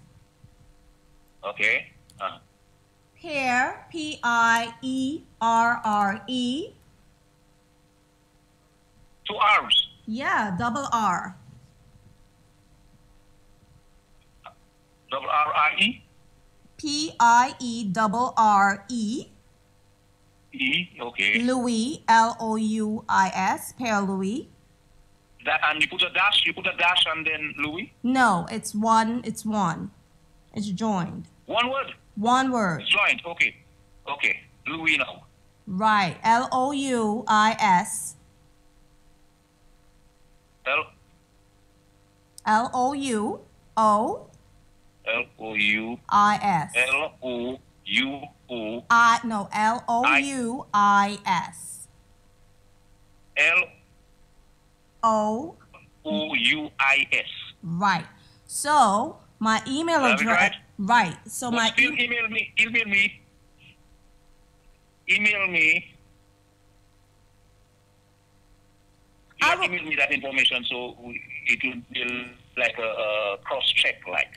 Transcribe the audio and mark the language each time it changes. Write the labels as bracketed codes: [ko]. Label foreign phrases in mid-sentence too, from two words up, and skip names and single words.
[en] Okay. Pierre, P-I-E-R-R-E. 2 R's. Yeah, double R. Double R-I-E? P-I-E-R-R-E. E, okay. Louis, L-O-U-I-S, Pierre Louis. That, and you put a dash and then Louis? No, it's one. It's joined. One word? One word. It's joined, okay. Okay, Louis now. Right, L-O-U-I-S. L-O-U-O. L-O-U-I-S. L-O-U-O. No, L-O-U-I-S. L-O-U-I-S. Right. So, my email address... Right. So, but my... Still email me. You email me that information so it will be like a cross-check like.